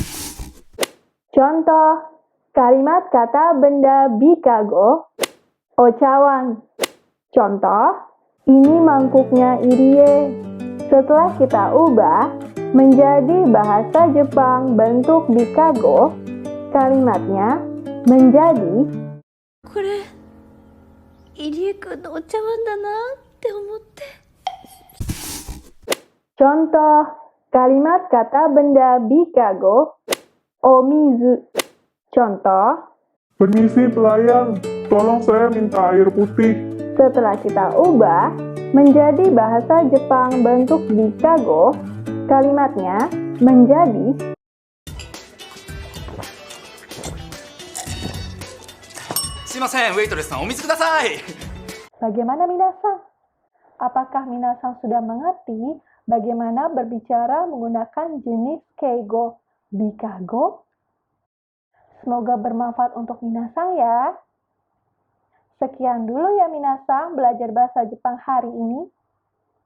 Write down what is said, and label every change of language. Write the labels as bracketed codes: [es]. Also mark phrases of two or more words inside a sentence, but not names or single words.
[id] Contoh kalimat kata benda bikago, ocawan. Contoh, ini mangkuknya Irie. Setelah kita ubah menjadi bahasa Jepang bentuk bikago, kalimatnya menjadi [ja] これ、入江くんのお茶碗だなって思って。 [id] contoh kalimat kata benda bikago, omizu. Contoh, Permisi pelayan, tolong saya minta air putih. setelah kita ubah menjadi bahasa Jepang bentuk bikago, kalimatnya menjadi [ja] すいません、ウェイトレスさん、お水ください。 [id] bagaimana minasang? Apakah minasang sudah mengerti bagaimana berbicara menggunakan jenis keigo bikago? Semoga bermanfaat untuk minasang ya. Sekian dulu ya minasang belajar bahasa Jepang hari ini.